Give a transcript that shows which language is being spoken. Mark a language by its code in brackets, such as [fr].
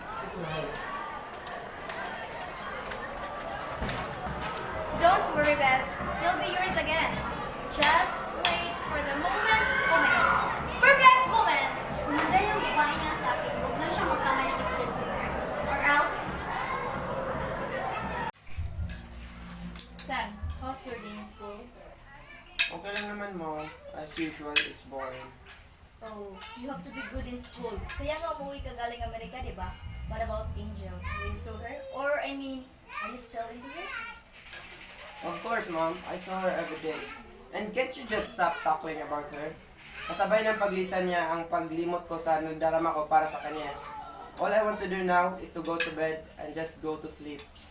[en] It's nice. Don't worry, Bess. He'll be yours again. Just wait for the moment. Oh my God. Perfect moment! [tl] Umanda yung babae niya sa akin. Huwag na siya magkamalikip-lip. [en] Or else, Sam, how's your day in school? Okay lang naman mo. As usual, it's boring. Oh, you have to be good in school. [tl] Kaya nga umuwi ka galing Amerika, di ba? [en] What about Angel? Will you saw her? Or, I mean, are you still into her? Of course, Mom. I saw her every day. And can't you just stop talking about her? [tl] Kasabay ng paglisan niya ang paglimot ko sa nagdarama ko para sa kanya. [en] All I want to do now is to go to bed and just go to sleep.